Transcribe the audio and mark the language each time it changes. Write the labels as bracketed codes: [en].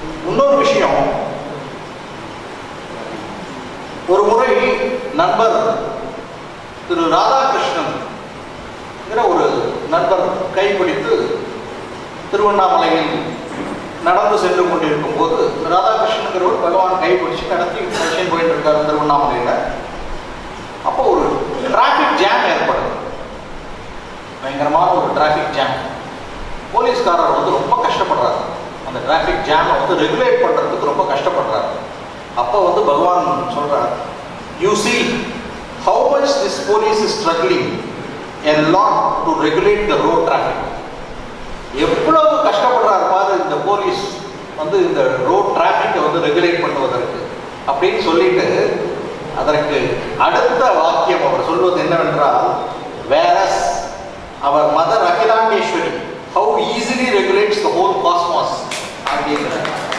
[ta] இன்னொரு விஷயம், ஒரு முறை நண்பர் திரு ராதாகிருஷ்ணன் ஒரு நண்பர் கைப்பிடித்து திருவண்ணாமலையில் நடந்து சென்று கொண்டிருக்கும் போது ராதாகிருஷ்ணன் பகவான் கைப்பிடிச்சு நடத்தி போயிட்டு இருக்காரு திருவண்ணாமலையில. அப்போ ஒரு டிராபிக் ஜாம் ஏற்படுது, பயங்கரமான ஒரு டிராபிக் ஜாம். போலீஸ்காரர் வந்து ரொம்ப கஷ்டப்படுறாரு, அந்த டிராபிக் ஜாமை வந்து ரெகுலேட் பண்றதுக்கு ரொம்ப கஷ்டப்படுறாரு. அப்போ வந்து பகவான் சொல்றார், [en] You see how much this police is struggling a lot to regulate the road traffic. [ta] எவ்வளவு கஷ்டப்படுறாரு பாரு இந்த போலீஸ் வந்து இந்த ரோட் டிராபிக்கை வந்து ரெகுலேட் பண்ணுவதற்கு அப்படின்னு சொல்லிட்டு, அதற்கு அடுத்த வாக்கியம் அவர் சொல்வது என்னவென்றால், [en] whereas our mother [ta] Akilandeswari [en] how easily regulates the whole cosmos [ta] அப்படிங்கிறார்.